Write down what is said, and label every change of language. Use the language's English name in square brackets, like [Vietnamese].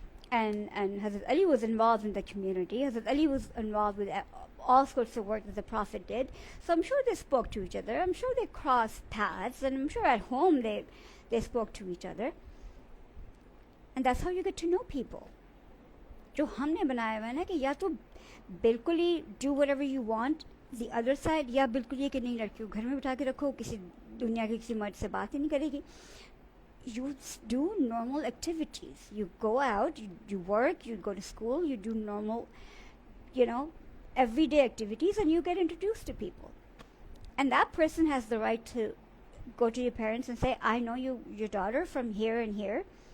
[English] And Hazrat Ali was involved in the community. Hazrat Ali was involved with all sorts of work that the Prophet did. So I'm sure they spoke to each other. I'm sure they crossed paths. And I'm sure at home they spoke to each other. And that's how you get to know people. [Hindi] जो हमने बनाया हुआ है ना कि या तो बिल्कुल ही [English] do whatever you want, the other side, [Hindi] या बिल्कुल ये कि नहीं लड़कियों घर में बिठा के रखो, किसी दुनिया के किसी मर्द से बात ही नहीं करेगी. [English] You do normal activities. You go out, you work, you go to school, you do normal, everyday activities, and you get introduced to people. And that person has the right to go to your parents and say, I know your daughter from here and here.